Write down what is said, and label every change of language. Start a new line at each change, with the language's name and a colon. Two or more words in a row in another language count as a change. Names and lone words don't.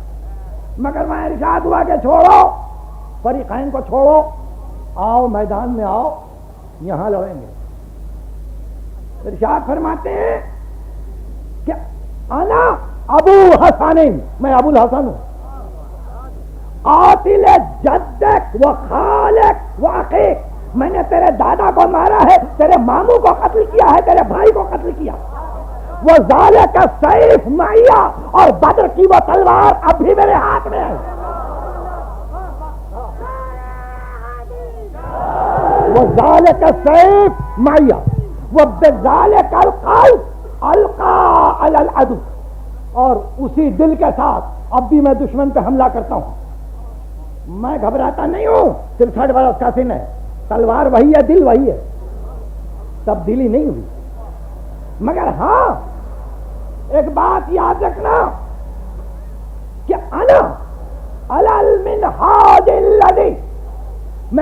Urdu: مگر میں ارشاد ہوا کہ چھوڑو، فریقین کو چھوڑو، آؤ میدان میں آؤ، یہاں لڑیں گے. ارشاد فرماتے ہیں کہ
Arabic: انا ابو حسن،
Urdu: میں ابو الحسن ہوں،
Arabic: قاتل جدک و خالک و اخیک،
Urdu: میں نے تیرے دادا کو مارا ہے، تیرے ماموں کو قتل کیا ہے، تیرے بھائی کو قتل کیا.
Arabic: وہ ذالک السیف معیا،
Urdu: اور بدر کی وہ تلوار اب بھی میرے ہاتھ میں ہے.
Arabic: وہ ذالک السیف معیا وبذالک القلب القا علی العدو،
Urdu: اور اسی دل کے ساتھ اب بھی میں دشمن پہ حملہ کرتا ہوں. میں گھبراتا نہیں ہوں. 63 برس کا سن ہے، تلوار وہی ہے، دل وہی ہے، تبدیلی نہیں ہوئی. مگر ہاں ایک بات یاد رکھنا کہ
Arabic: انا علی المنہاج الذی،
Urdu: میں